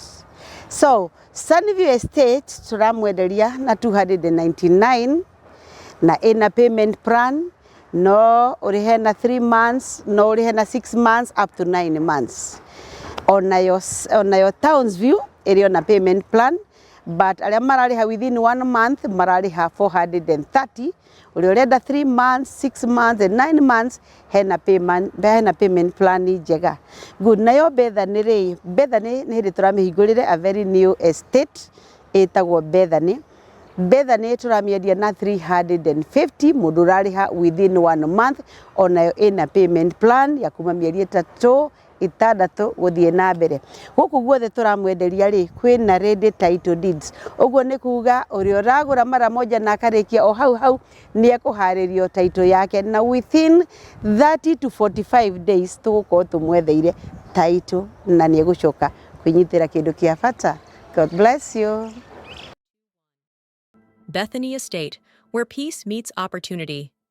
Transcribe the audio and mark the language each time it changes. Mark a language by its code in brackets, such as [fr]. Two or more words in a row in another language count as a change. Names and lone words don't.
[ki] So Sunview Estate turamwenderia na 299 na ina [en] payment plan, [ki] no ũrĩhe na 3 months, no ũrĩhe na [en] 6 months up to 9 months. On your Townsview [ki] ĩrĩ ona [en] payment plan, but [ki] arĩa mararĩha [en] within 1 month [ki] mararĩha 430. Ũrĩa ũrenda [en] 3 months, 6 months and 9 months [ki] hena [en] payment plan [ki] njega. Good. Nayo Bethany rĩ, Bethany nĩ hĩndĩ tũramĩhingũrĩre [en] a very new estate [ki] ĩtagwo Bethany. Bethany tũramĩendia na 350, mũndũ ũrarĩha [en] within 1 month, [ki] onayo ĩna [en] payment plan [ki] ya kuma mĩeri 3 6 gũthiĩ na mbere. Gũkũ guothe tũramwenderia rĩ, kwĩna [en] ready title deeds. [ki] Ũguo nĩ kuga ũrĩa ũragũra [sw] mara moja [ki] na akarĩkia o hau nĩ ekũharĩrio title yake, na [en] within 30 to 45 days [ki] tũgũkorwo tũmwetheire title na nĩ egũcoka kwĩnyitĩra kĩndũ kĩa bata. [en] God bless you. Bethany Estate, where peace meets opportunity.